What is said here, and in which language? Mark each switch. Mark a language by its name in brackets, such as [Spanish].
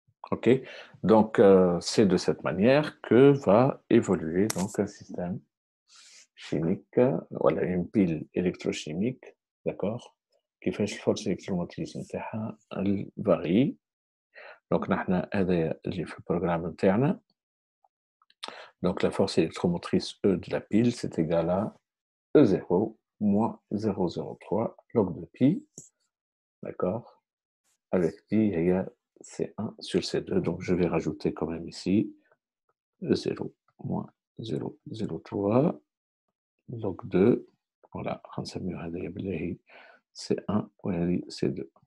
[French] OK? Donc, c'est de cette manière que va évoluer donc, un système chimique, voilà, une pile électrochimique, d'accord? qui fait [Arabic] الفورس الالكتروموتريس نتاعها varie. Donc, هذا اللي في البروغرام نتاعنا. [French] Donc, la force électromotrice E de la pile, c'est égal à E0 moins 0,03 log de pi, d'accord? Avec pi, il y a C1 sur C2, donc je vais rajouter quand même ici E0 moins 0,03 log 2, voilà, C1 ou C2.